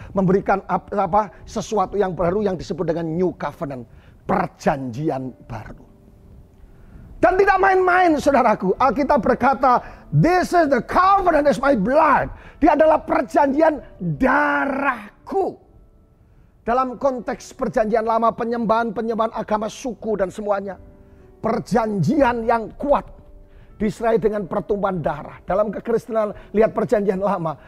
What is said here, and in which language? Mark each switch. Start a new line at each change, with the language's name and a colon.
Indonesian: Memberikan sesuatu yang baru yang disebut dengan
English: New Covenant.
Indonesian: Perjanjian baru. Dan tidak main-main, saudaraku. Alkitab berkata,
English: this is the covenant is my blood.
Indonesian: Dia adalah perjanjian darahku. Dalam konteks perjanjian lama, penyembahan agama suku dan semuanya. Perjanjian yang kuat diserai dengan pertumpahan darah. Dalam kekristenan, lihat perjanjian lama.